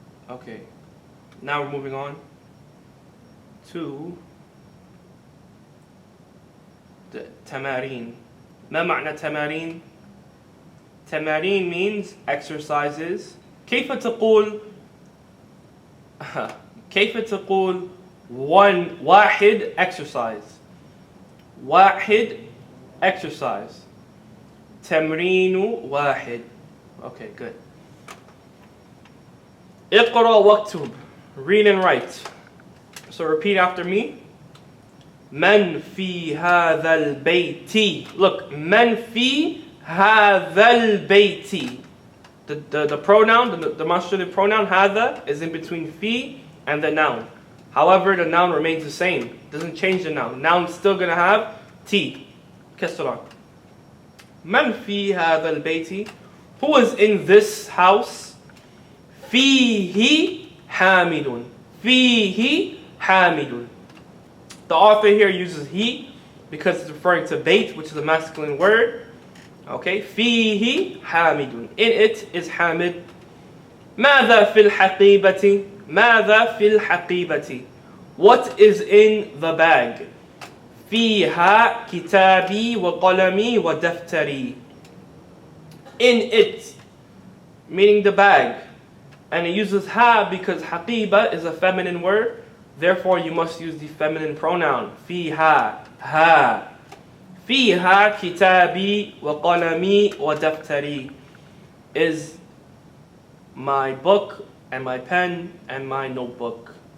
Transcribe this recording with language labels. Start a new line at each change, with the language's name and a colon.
English: Okay. Now we're moving on to the tamarin.
Arabic: ما معنى تمارين?
English: Tamarin means exercises.
Arabic: كيف تقول كيف تقول واحد exercise. واحد exercise. تمرين واحد.
English: Okay, good.
Arabic: اقرأ واكتب.
English: Read and write. So repeat after me.
Arabic: من في هذا البيت. Look, من في هذا البيت.
English: The pronoun, the demonstrative pronoun هذا is in between في and the noun. However, the noun remains the same. It doesn't change the noun. Noun's still going to have T.
Arabic: كسران. من في هذا البيت?
English: Who is in this house?
Arabic: فيه حامد. فيه حامد.
English: The author here uses he because it's referring to bait, which is a masculine word.
Arabic: Okay, فيه حامد.
English: In it is حامد.
Arabic: ماذا في الحقيبة? ماذا في الحقيبة?
English: What is in the bag?
Arabic: فيها كتابي وقلمي ودفتري.
English: In it, meaning the bag. And it uses ha because حقيبة is a feminine word. Therefore, you must use the feminine pronoun.
Arabic: فيها ha. فيها كتابي وقلمي ودفتري
English: is my book and my pen and my notebook.